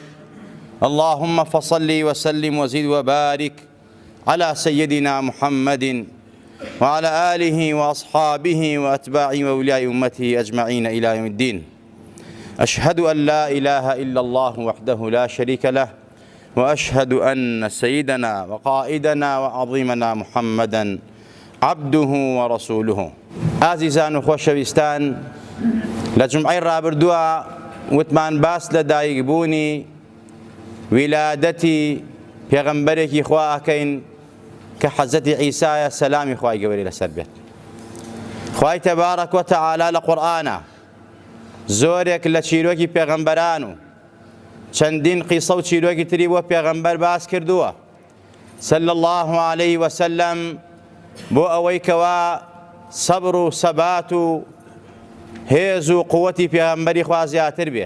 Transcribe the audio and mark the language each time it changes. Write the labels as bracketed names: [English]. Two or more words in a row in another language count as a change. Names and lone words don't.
[Arabic] اللهم فصل وسلم وزد وبارك على سيدنا محمد وعلى آله وأصحابه وأتباعه وأولياء أمته أجمعين إلى يوم الدين. أشهد أن لا إله إلا الله وحده لا شريك له، وأشهد أن سيدنا وقائدنا وعظيمنا محمدا عبده ورسوله. [Central Kurdish] عزیزان و خۆشەویستان، لە جمعەی ڕابردووە وتمان باس لە دایکبوونی ویلادەتی پێغەمبەرێکی خوا ئەکەین کە حەزەتی عیسایە سەلامی خوای گەورەی لەسەر بێت. خوای تەبارەک و تەعالا لە قورئانە زۆرێک لە چیرۆکی پێغەمبەران و چەندین قیسە و چیرۆکی تری بۆ پێغەمبەر باس کردووە [Arabic] صلی الله عليه وسلم [Central Kurdish] بۆ ئەوەی کەوا سەبر و سەبات و هێز و قووەتی پێغەمبەری خوا زیاتر بێ.